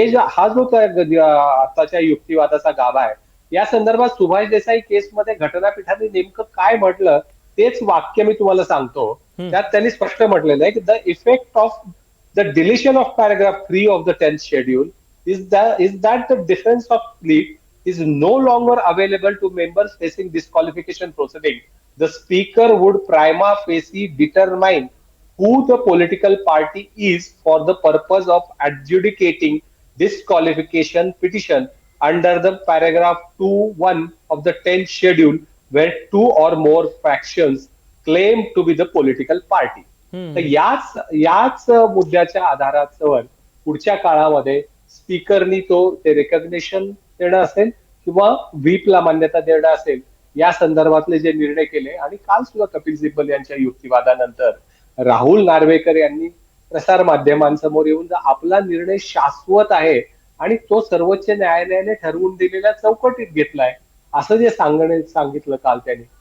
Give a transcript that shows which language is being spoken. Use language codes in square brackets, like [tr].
[mr] हा जो आताच्या युक्तिवादाचा गाभा आहे, या संदर्भात सुभाष देसाई केसमध्ये घटनापीठाने नेमकं काय म्हटलं तेच वाक्य मी तुम्हाला सांगतो. त्यात त्यांनी स्पष्ट म्हटलेलं आहे की [en] The effect of the deletion of paragraph 3 of the 10th schedule is that the defense of plea is no longer available to members facing disqualification proceeding. The speaker would prima facie determine who the political party is for the purpose of adjudicating disqualification petition under the paragraph 2(1) of the 10th schedule, where two or more factions claim to be the political party. [mr] तर याच मुद्द्याच्या आधारावर पुढच्या काळामध्ये स्पीकरनी ते recognition देणं असेल किंवा व्हीपला मान्यता देणं असेल, या संदर्भातले जे निर्णय केले. आणि काल सुद्धा कपिल सिब्बल यांच्या युक्तिवादानंतर राहुल नार्वेकर यांनी प्रसार माध्यमांसमोर येऊन आपला निर्णय शाश्वत आहे आणि तो सर्वोच्च न्यायालयाने ठरवून दिलेल्या चौकटीत घेतलाय असं जे सांगितलं काल त्यांनी.